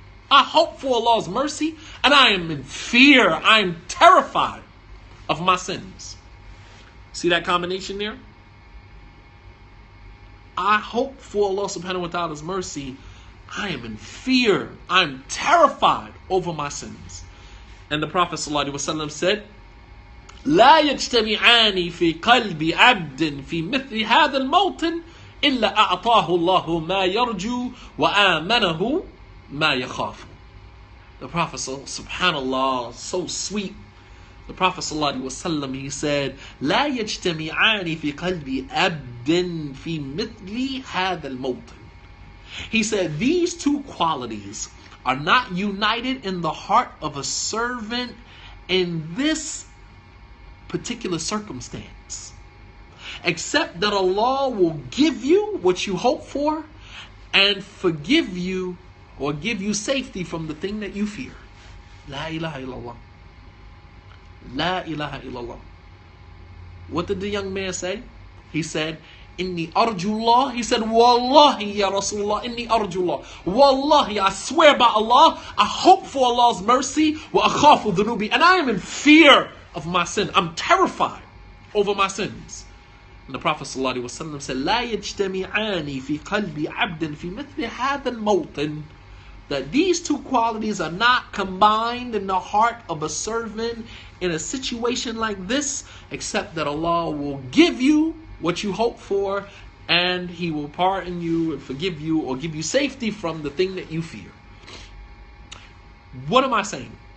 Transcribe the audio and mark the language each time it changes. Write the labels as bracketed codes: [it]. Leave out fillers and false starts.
[en] I hope for Allah's mercy, and I am in fear, I am terrified of my sins. See that combination there? I hope for Allah subhanahu wa ta'ala's mercy. I am in fear. I'm terrified over my sins. And the Prophet ﷺ said, [ar] لا يجتمعان في قلب عبد في مثل هذا الموطن إلا أعطاه الله ما يرجو وآمنه ما يخاف. [en] The Prophet subhanallah, so sweet. The Prophet ﷺ, he said, [ar] لا يجتمعان في قلب عبد في مثل هذا الموطن. [en] He said, these two qualities are not united in the heart of a servant in this particular circumstance, except that Allah will give you what you hope for and forgive you or give you safety from the thing that you fear. La ilaha illallah. La ilaha illallah. What did the young man say? He said, [ar] Inni arjullah. [en] He said, [ar] Wallahi ya Rasulullah, inni arjullah. [en] Wallahi, I swear by Allah, I hope for Allah's mercy. [ar] Wa akhafu dhunubi. [en] And I am in fear of my sin. I'm terrified over my sins. And the Prophet ﷺ said, [ar] لا يجتمعان في قلب عبد في مثل هذا الموطن. [en] That these two qualities are not combined in the heart of a servant in a situation like this, except that Allah will give you what you hope for, and He will pardon you and forgive you, or give you safety from the thing that you fear. What am I saying?